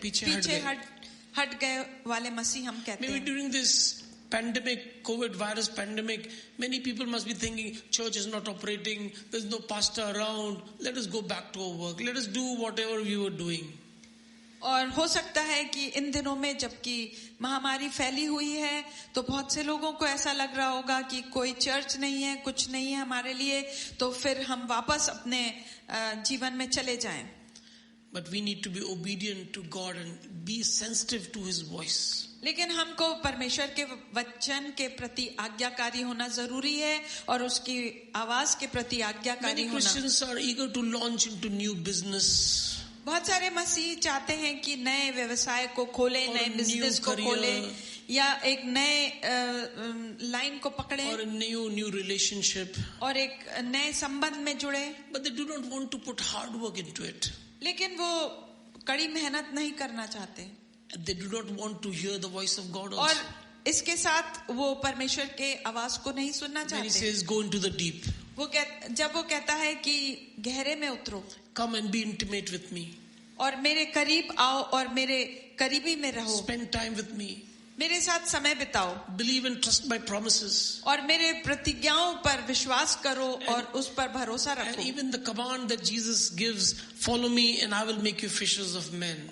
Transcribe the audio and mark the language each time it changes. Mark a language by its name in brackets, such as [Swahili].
[Hindi] पीछे हट गए वाले मसीह हम कहते [English] Maybe [Hindi] हैं. [English] during this pandemic, COVID virus pandemic, many people must be thinking, church is not operating, there's no pastor around, let us go back to our work, let us do whatever we were doing. [Hindi] और हो सकता है कि इन दिनों में जबकि महामारी फैली हुई है तो बहुत से लोगों को ऐसा लग रहा होगा कि कोई चर्च नहीं है, कुछ नहीं है हमारे लिए, तो फिर हम वापस अपने जीवन में चले जाएं. [English] But we need to be obedient to God and be sensitive to His voice. [Hindi] लेकिन हमको परमेश्वर के वचन के प्रति आज्ञाकारी होना जरूरी है और उसकी आवाज के प्रति आज्ञाकारी [English] Many [Hindi] होना. [English] Christians are eager to launch into new business. [Hindi] बहुत सारे मसीह चाहते हैं कि नए व्यवसाय को खोलें, नए बिजनेस को खोलें या एक नए लाइन को पकड़ें [English] or a new relationship. [Hindi] और एक नए संबंध में जुड़े. [English] But they do not want to put hard work into it. [Hindi] लेकिन वो कड़ी मेहनत नहीं करना चाहते. [English] They do not want to hear the voice of God [Hindi] और [English] also. [Hindi] इसके साथ वो परमेश्वर के आवाज को नहीं सुनना [English] When He [Hindi] चाहते. [English] says, go into the deep. [Hindi] जब वो कहता है कि गहरे में उतरो [English] Come and be intimate with me. [Hindi] और मेरे करीब आओ और मेरे करीबी में रहो, [English] Spend time with me. [Hindi] मेरे साथ समय बिताओ [English] Believe and trust my promises. [Hindi] और मेरे प्रतिज्ञाओं पर विश्वास करो और उस पर भरोसा [English] And [Hindi] रखो. [English] even the command that Jesus gives, follow me and I will make you fishers of men.